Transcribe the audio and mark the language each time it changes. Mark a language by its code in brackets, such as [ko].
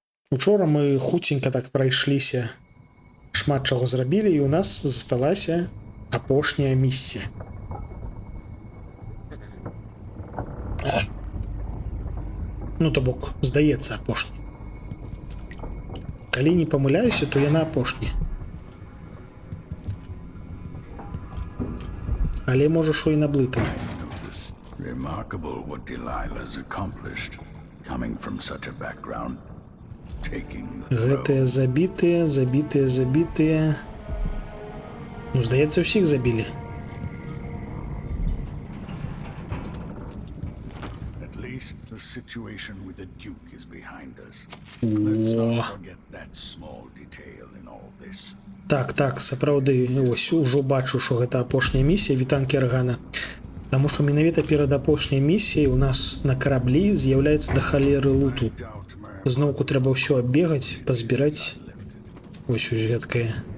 [be] Учора мы хуценька так прайшліся, шмат чаго зрабілі, і у нас засталася апошняя місія. Ну, то бок, здаецца, апошні. Калі не памыляюся, то яна апошняя. Але можа, шо і наблытаў. [en] Remarkable what Delilah's accomplished, coming from such a background, taking the [be] Гэтыя забітыя. Ну, здаецца, ўсіх забілі. [en] At least the situation with the Duke is behind us. Let's not forget that small detail in all this. [be] Так, сапраўды, ось, ужо бачу, што гэта апошняя місія, вітанкі Аргана. Таму што менавіта перад апошняй місіяй у нас на караблі з'яўляецца да халеры луту. Зноўку трэба ўсё аббегаць, пазбіраць. Ось ось гэткае.